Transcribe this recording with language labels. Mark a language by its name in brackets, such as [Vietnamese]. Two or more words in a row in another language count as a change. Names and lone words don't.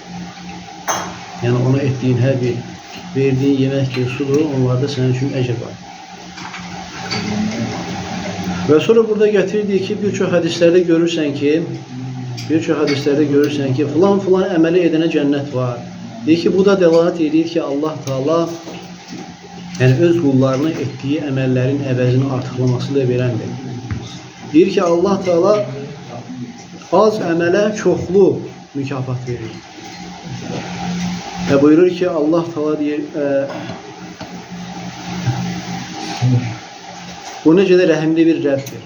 [Turkish] Yani ona ettiğin her bir verdiğin yemek sudur, onlarda senin için ecir var. Ve sonra burada getirdiği ki birçok hadislerde görürsen ki falan əməli edene cennet var. [Azerbaijani] Deyir ki bu da delalet edir ki Allah Teala Yəni öz qullarına etdiyi əməllərin əvəzini artıqlamasıyla verəndir. Deyir ki, Allah Teala az əmələ çoxlu mükafat verir. Və buyurur ki, Allah Teala deyir, bu necə də rəhimli bir Rəbdir.